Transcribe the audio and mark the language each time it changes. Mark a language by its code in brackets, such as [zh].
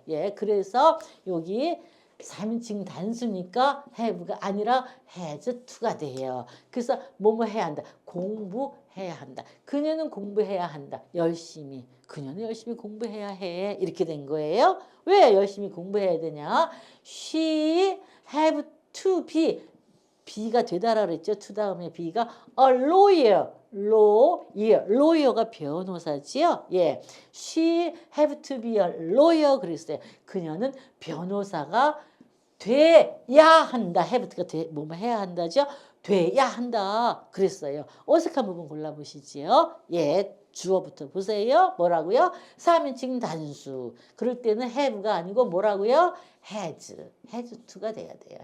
[ko] 예, 그래서 여기 3인칭 단수니까 have가 아니라 has to가 돼요. 그래서 뭐뭐 해야 한다. 공부해야 한다. 그녀는 공부해야 한다. 열심히. 그녀는 열심히 공부해야 해. 이렇게 된 거예요. 왜 열심히 공부해야 되냐? [en] She have to be. [ko] B가 되다라 그랬죠. to 다음에 B가 a lawyer. lawyer가 변호사지요. 예. [en] She have to be a lawyer [ko] 그랬어요. 그녀는 변호사가 돼야 한다. have가 뭐뭐 해야 한다죠. 돼야 한다. 그랬어요. 어색한 부분 골라보시지요. 예. 주어부터 보세요. 뭐라고요? 3인칭 단수. 그럴 때는 have가 아니고 뭐라고요? has to가 돼야 돼요.